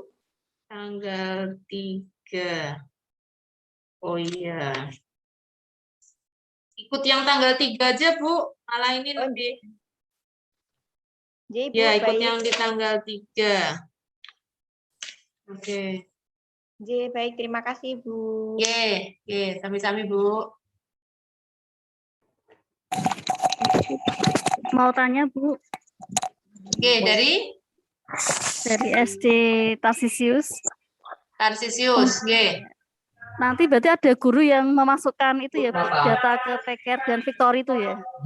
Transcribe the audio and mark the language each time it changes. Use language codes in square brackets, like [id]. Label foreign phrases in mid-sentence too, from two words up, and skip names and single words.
[id] Tanggal 3. Oh iya. Ikut yang tanggal 3 aja, Bu. Malah ini lebih. J, Bu, ya, ikut baik. yang di tanggal 3. Oke. J, baik. Terima kasih, Bu. Ye, sami-sami, Bu. Mau tanya, Bu. Oke, dari SD Tarsisius. Tarsisius, Nanti berarti ada guru yang memasukkan itu ya, Bu, data ke Peker dan Victory itu ya?